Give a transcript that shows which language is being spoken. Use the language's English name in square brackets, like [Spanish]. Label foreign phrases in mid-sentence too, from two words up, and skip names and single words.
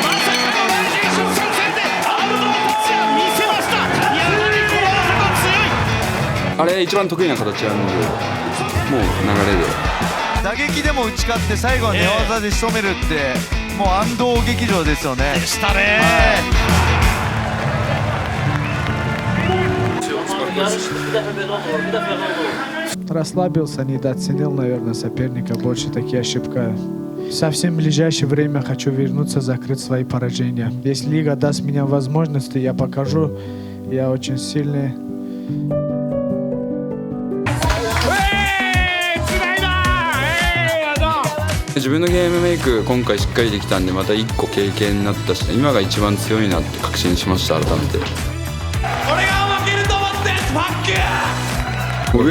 [Japanese] まさかのライジン初参戦で安藤達也見せました。やはりこの男は強い。あれ一番得意な形なので、もう流れで打撃でも打ち勝って最後は寝技で仕留めるって、もう安藤劇場ですよね。でしたね。 [Russian] Расслабился, недооценил, наверное, соперника. Больше такие ошибки. В совсем ближайшее время хочу вернуться, закрыть свои поражения. Если лига даст мне возможности, я покажу. Я очень сильный. [Japanese] 自分のゲームメイク今回しっかりできたんで、また1個経験になったし、今が一番強いなって確信しました。改めて俺が負けると思ってファック。